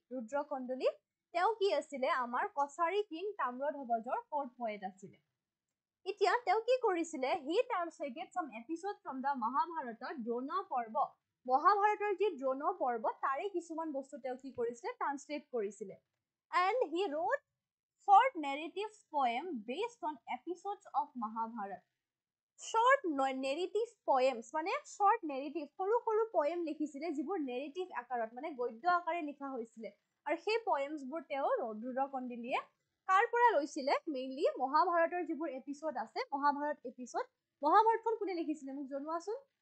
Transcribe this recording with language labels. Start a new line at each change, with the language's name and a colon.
Assamese: ৰুদ্ৰ কন্দলী তেওঁ কি আছিলে, আমাৰ কছাৰী কিং তাম্ৰধ্বজৰ কোৰ্ট পয়েট আছিলে। এতিয়া তেওঁ কি কৰিছিলে,
English: he translated some episode from the
Assamese: মহাভাৰতৰ দ্ৰোণ পৰ্ব, মহাভাৰতৰ যি দ্ৰোণ পৰ্ব তাৰে কিছুমান বস্তু তেওঁ কি কৰিছিলে, ট্ৰান্সলেট কৰিছিলে।
English: And he wrote short narrative poem based on episodes of Mahabharata. Short narrative poems
Assamese: মানে short narrative, সৰু সৰু poem লিখিছিলে যিবোৰ narrative আকাৰত মানে গদ্য আকাৰে লিখা হৈছিলে। আৰু সেই poems বোৰ তেওঁ ৰুদ্ৰ কন্দলীয়ে কাৰ পৰা লৈছিলে, মেইনলি মহাভাৰতৰ যিবোৰ এপিসোড আছে, মহাভাৰত এপিসোড, মহাভাৰতখন কোনে লিখিছিলে মোক জনোৱাচোন।